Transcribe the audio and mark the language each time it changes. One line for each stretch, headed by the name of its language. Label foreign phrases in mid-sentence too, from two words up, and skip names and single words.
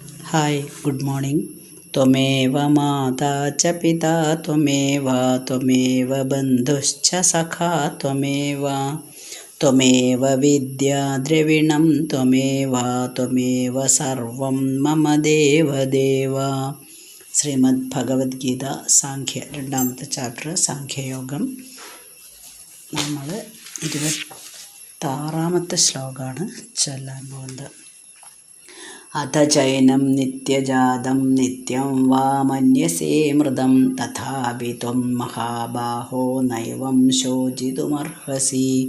English: Hi good morning.
Sanskrit: त्वमेव माता च पिता त्वमेव त्वमेव बन्धुश्च सखा त्वमेव त्वमेव विद्या द्रविणं त्वमेव त्वमेव सर्वं मम देवदेव.
Malayalam: ശ്രീമദ് ഭഗവത്ഗീത സാഖ്യ 2ാമത്തെ ചാപ്റ്റർ സാഖ്യയോഗം. നമ്മൾ 26ാമത്തെ ശ്ലോകമാണ് ചൊല്ലാൻ പോകുന്നത്.
Sanskrit: अथ चैनं नित्यजातं नित्यं वा मन्यसे मृतं तथापि त्वं महाबाहो नैवं शोचितुमर्हसि.